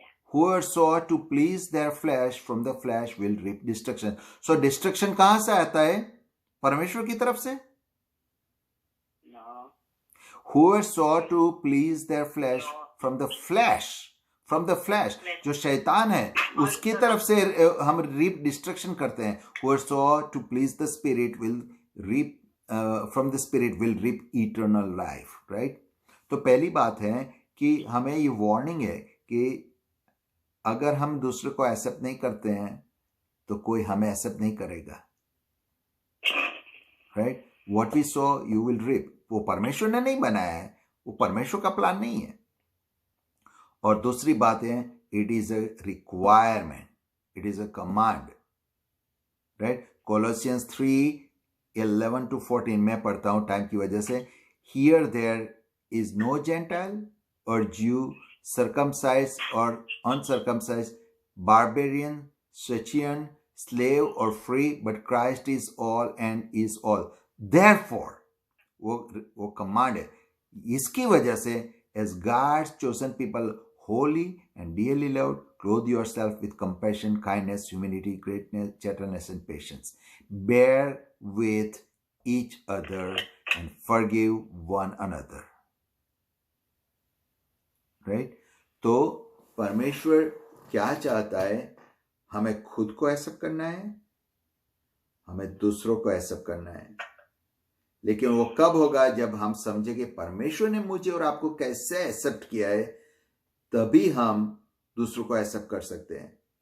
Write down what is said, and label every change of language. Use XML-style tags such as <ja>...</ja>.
<en>Whoever sow to please their flesh, from the flesh will reap destruction. So destruction</en> <hi>कहां से आता है? परमेश्वर की तरफ से?</hi> <en>No. Whoever sow to please their flesh, from the flesh, from the flesh,</en> <hi>जो शैतान है उसकी तरफ से हम</hi> <en>reap destruction</en> <hi>करते हैं.</hi> <en>Whoever sow to please the spirit will reap, from the spirit will reap eternal life, right?</en> <hi>तो पहली बात है कि हमें ये वार्निंग है कि अगर हम दूसरे को एक्सेप्ट नहीं करते हैं तो कोई हमें एक्सेप्ट नहीं करेगा, right?</hi> <en>What we sow you will reap.</en> <hi>वो परमेश्वर ने नहीं बनाया है, वो परमेश्वर का प्लान नहीं है। और दूसरी बात है,</hi> <en>It is a requirement, it is a command, right?</en> <hi>कोलोसियंस 3:11-14 मैं पढ़ता हूं टाइम की वजह से।</hi> <en>Here there is no Gentile or Jew, circumcised or uncircumcised, barbarian, Scythian, slave or free, but Christ is all and is all. Therefore,</en> <hi>वो</hi> <en>command</en> <hi>है, इसकी वजह से</hi> <en>as God's chosen people, holy and dearly loved, clothe yourself with compassion, kindness, humility, greatness, gentleness and patience. Bear with each other and forgive one another. Right?</en> <hi>तो परमेश्वर क्या चाहता है? हमें खुद को एक्सेप्ट करना है, हमें दूसरों को एक्सेप्ट करना है। लेकिन वो कब होगा? जब हम समझे कि परमेश्वर ने मुझे और आपको कैसे एक्सेप्ट किया है, तभी हम दूसरों को एक्सेप्ट कर सकते हैं।</hi>